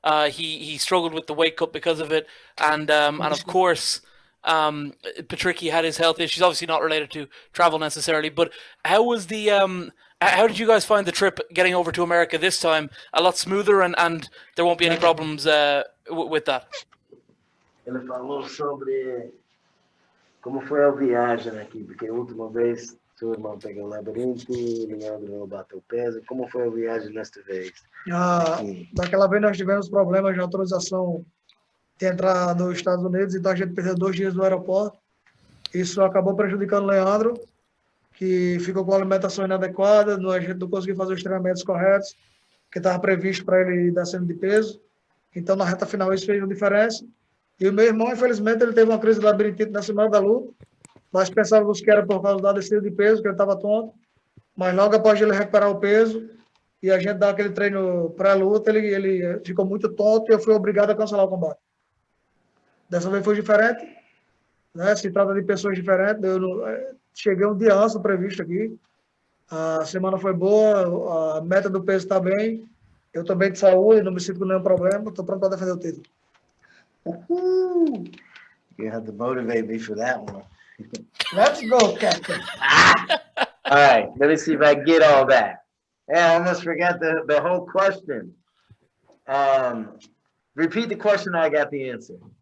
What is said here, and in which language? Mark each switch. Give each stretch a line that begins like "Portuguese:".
English: He struggled with the weight cut because of it, and of course, Patricio had his health issues. Obviously, not related to travel necessarily. But how was how did you guys find the trip getting over to America this time? A lot smoother, and there won't be any problems with that.
Portuguese: Ele falou sobre como foi a viagem aqui, porque a última vez seu irmão pegou o labirinto, Leandro bateu peso. Como foi a viagem desta vez? Daquela vez nós tivemos problemas de autorização de entrar nos Estados Unidos, então a gente perdeu 2 dias no aeroporto. Isso acabou prejudicando o Leandro, que ficou com a alimentação inadequada, a gente não conseguiu fazer os treinamentos corretos, que estava previsto para ele ir descendo de peso. Então, na reta final, isso fez uma diferença. E o meu irmão, infelizmente, ele teve uma crise de labirintite na semana da luta. Nós pensávamos que era por causa da descida de peso, que ele estava tonto. Mas logo após ele recuperar o peso e a gente dar aquele treino pré-luta, ele ficou muito tonto e eu fui obrigado a cancelar o combate. Dessa vez foi diferente, né? Se trata de pessoas diferentes. Cheguei um dia antes do previsto aqui. A semana foi boa, a meta do peso está bem. Eu estou bem de saúde, não me sinto com nenhum problema. Estou pronto para defender o título.
English: You have to motivate me for that one. Let's go, Captain. All right, let me see if I get all that. Yeah, I almost forgot the whole question. Repeat the question, I got the answer.